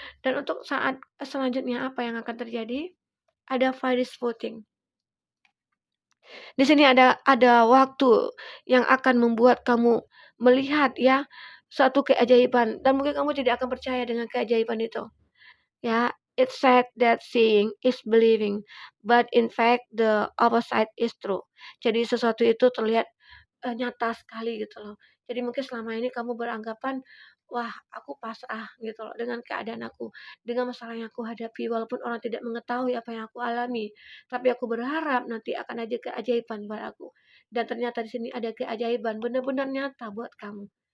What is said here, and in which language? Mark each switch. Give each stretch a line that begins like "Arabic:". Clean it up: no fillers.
Indonesian: Dan untuk saat selanjutnya apa yang akan terjadi, ada Fairies voting. Di sini ada waktu yang akan membuat kamu melihat ya, suatu keajaiban dan mungkin kamu tidak akan percaya dengan keajaiban itu, ya.
English: It's said that seeing is believing, but in fact the opposite is true.
Indonesian: Jadi sesuatu itu terlihat nyata sekali gitu loh. Jadi mungkin selama ini kamu beranggapan, "Wah, aku pasrah," gitu loh, dengan keadaan aku, dengan masalah yang aku hadapi, walaupun orang tidak mengetahui apa yang aku alami. Tapi aku berharap nanti akan ada keajaiban buat aku. Dan ternyata di sini ada keajaiban, benar-benar nyata buat kamu.